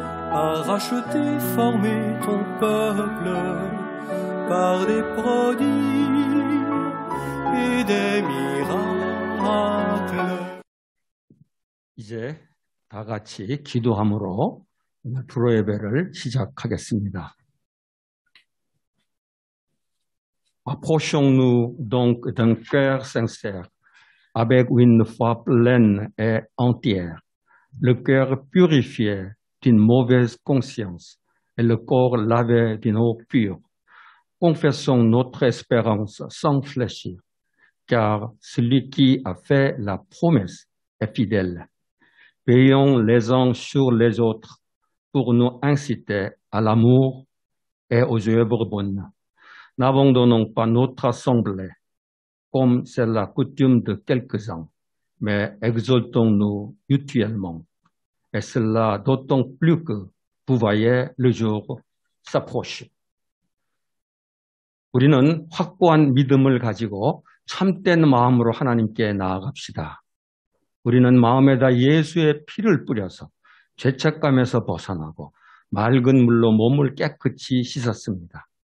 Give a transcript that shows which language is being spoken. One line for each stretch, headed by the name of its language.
French: a racheté, formé ton peuple par des prodiges et des miracles.
Korean: 이제 다 같이 기도함으로 오늘 불호 예배를 시작하겠습니다.
French: Approchons-nous donc d'un cœur sincère, avec une foi pleine et entière, le cœur purifié d'une mauvaise conscience et le corps lavé d'une eau pure. Confessons notre espérance sans fléchir, car celui qui a fait la promesse est fidèle. Veillons les uns sur les autres pour nous inciter à l'amour et aux œuvres bonnes. N'abandonnons pas notre assemblée, comme c'est la coutume de quelques-uns, mais exaltons-nous mutuellement. Et cela d'autant plus que vous voyez le jour s'approcher.
Korean: 우리는 확고한 믿음을 가지고 참된 마음으로 하나님께 나아갑시다. 우리는 마음에다 예수의 피를 뿌려서 죄책감에서 벗어나고 맑은 물로 몸을 깨끗이 씻었습니다.